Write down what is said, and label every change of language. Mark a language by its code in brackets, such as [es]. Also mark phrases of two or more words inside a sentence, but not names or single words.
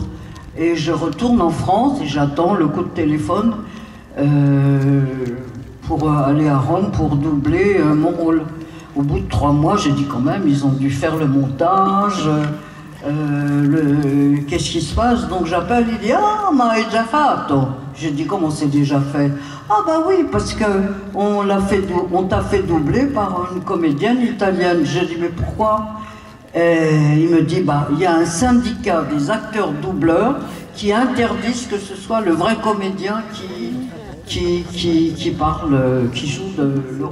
[fr] Et je retourne en France et j'attends le coup de téléphone pour aller à Rome pour doubler mon rôle. Au bout de 3 mois, j'ai dit quand même, ils ont dû faire le montage, qu'est-ce qui se passe? Donc j'appelle, il dit « Ah, [it] ma è già fatto ». [fr] J'ai dit « Comment c'est déjà fait ?»« Ah bah oui, parce que on t'a fait doubler par une comédienne italienne. » J'ai dit « Mais pourquoi ?» Et il me dit « Bah, il y a un syndicat des acteurs doubleurs qui interdisent que ce soit le vrai comédien qui parle, qui joue le rôle.